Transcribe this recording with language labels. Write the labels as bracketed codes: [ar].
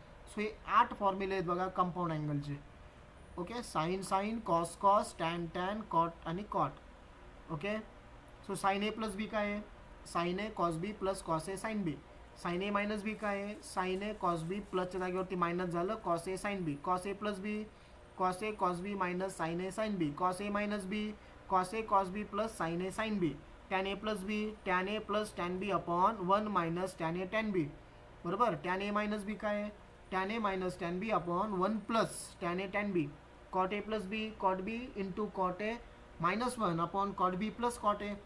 [mr] So हे 8 फॉर्म्युले आहेत बघा compound अँगलचे. Okay, sign sign, cos cos, tan tan, cot आणि कॉट. [en] Okay, so sine A plus B काय आहे, sine A cos B plus cos A sine B. Sine A minus B काय आहे, sine A cos B, [mr] प्लसच्या जागेवरती minus झालं, [en] Cos A sine B. Cos A plus B, cos A cos B minus sine A sine B. Cos A minus B, cos A cos B plus sine A sine B. Tan A plus B, tan A plus tan B upon 1 minus tan A tan B. बरोबर, tan A minus B काय आहे, tan A minus tan B upon 1 plus tan A tan B. Cot A plus B, cot B into cot A minus 1 upon cot B plus cot A.